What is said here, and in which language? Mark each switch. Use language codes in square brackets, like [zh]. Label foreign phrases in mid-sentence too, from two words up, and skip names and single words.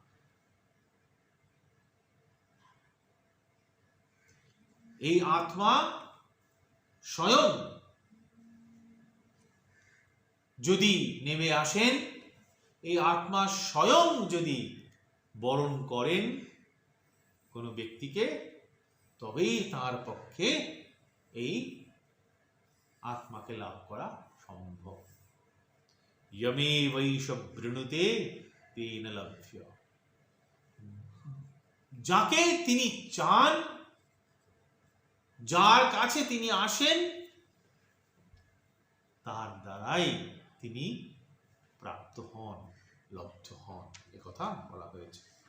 [bn] এই আত্মা স্বয়ং যদি নেমে আসেন, এই আত্মা স্বয়ং যদি বরণ করেন কোনো ব্যক্তিকে, তবেই তার পক্ষে এই আত্মাকে লাভ করা সম্ভব। [sa] यमेवैष वृणुते तेन लभ्य। [bn] যাকে তিনি চান, যার কাছে তিনি আসেন, তার দ্বারাই তিনি প্রাপ্ত হন, লব্ধ হন, একথা বলা হয়েছে।